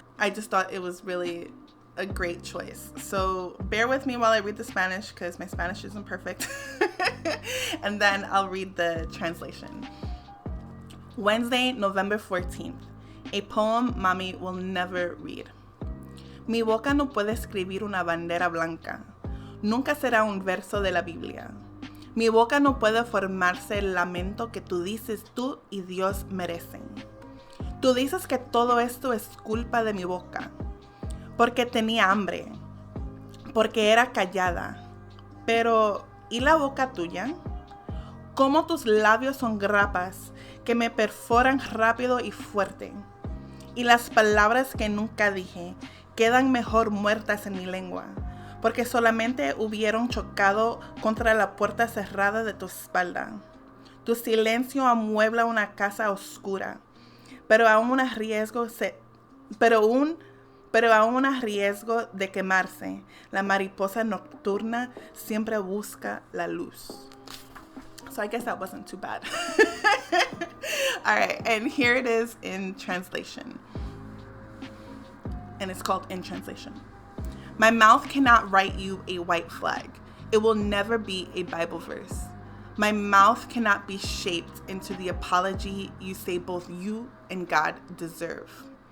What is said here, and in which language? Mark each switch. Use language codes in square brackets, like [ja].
[en] I just thought it was really a great choice. So bear with me while I read the Spanish because my Spanish isn't perfect. And then I'll read the translation. Wednesday, November 14th. A poem Mami will never read. [es] Mi boca no puede escribir una bandera blanca. Nunca será un verso de la Biblia. Mi boca no puede formarse el lamento que tú dices tú y Dios merecen. Tú dices que todo esto es culpa de mi boca, porque tenía hambre, porque era callada. Pero, ¿y la boca tuya? Cómo tus labios son grapas que me perforan rápido y fuerte. Y las palabras que nunca dije quedan mejor muertas en mi lengua, porque solamente hubieron chocado contra la puerta cerrada de tu espalda. Tu silencio amuebla una casa oscura, pero aún a riesgo de quemarse, la mariposa nocturna siempre busca la luz. [en] So I guess that wasn't too bad. All right, and here it is in translation. And it's called In Translation. My mouth cannot write you a white flag. It will never be a Bible verse. My mouth cannot be shaped into the apology you say both you and God deserve.